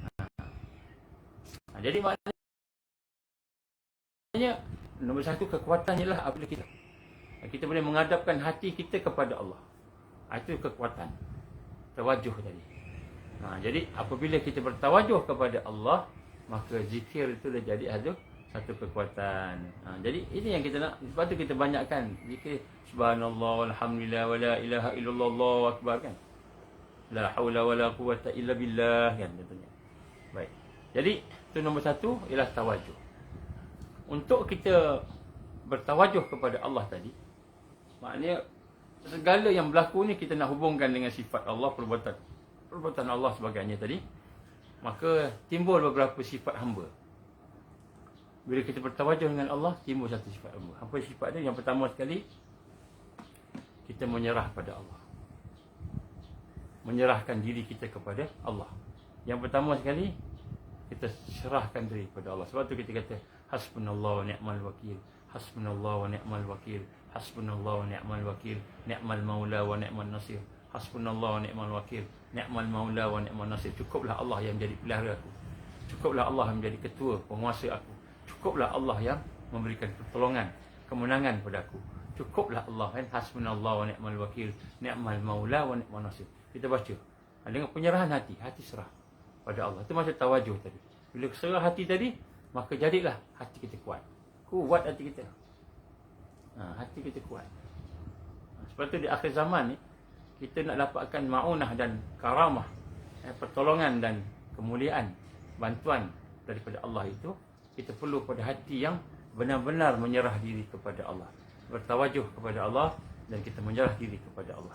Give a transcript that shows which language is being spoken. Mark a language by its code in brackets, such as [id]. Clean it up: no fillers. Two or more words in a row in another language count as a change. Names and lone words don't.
[ms] Jadi maknanya nombor satu, kekuatannya lah apabila kita boleh menghadapkan hati kita kepada Allah. Itu kekuatan tawajuh tadi. Jadi apabila kita bertawajuh kepada Allah, maka zikir itu dah jadi satu kekuatan. Jadi ini yang kita nak. Sebab tu kita banyakkan zikir [ar] سبحان الله والحمد لله ولا إله إلا الله الله أكبر, [ms] kan? [ar] لا حول ولا قوة إلا بالله, [ms] kan, contohnya. Baik. Jadi itu nombor satu ialah tawajuh. Untuk kita bertawajuh kepada Allah tadi, maknanya segala yang berlaku ni kita nak hubungkan dengan sifat Allah, perbuatan Allah sebagainya tadi. Maka timbul beberapa sifat hamba. Bila kita bertawajuh dengan Allah, timbul satu sifat hamba. Apa sifat dia? Yang pertama sekali, kita menyerah pada Allah. Menyerahkan diri kita kepada Allah. Yang pertama sekali, kita serahkan diri kepada Allah. Sebab tu kita kata [ar] حسبنا الله ونعم الوكيل. حسبنا الله ونعم الوكيل. حسبنا الله ونعم الوكيل. نعم المولى ونعم النصير. حسبنا الله ونعم الوكيل. نعم المولى ونعم النصير. [ms] Cukuplah Allah yang menjadi pelihara aku. Cukuplah Allah yang menjadi ketua, penguasa aku. Cukuplah Allah yang memberikan pertolongan, kemenangan pada aku. Cukuplah Allah kan. [ar] حسبنا الله ونعم الوكيل، نعم المولى ونعم النصير. [ms] Kita baca dengan penyerahan hati, hati serah pada Allah. Itu maksud tawajuh tadi. Bila serah hati tadi, maka jadilah hati kita kuat. Kuat hati kita. Hati kita kuat. Sebab tu di akhir zaman ni, kita nak dapatkan ma'unah dan karamah, pertolongan dan kemuliaan, bantuan daripada Allah itu, kita perlu pada hati yang benar-benar menyerah diri kepada Allah, bertawajuh kepada Allah, dan kita menyerah diri kepada Allah.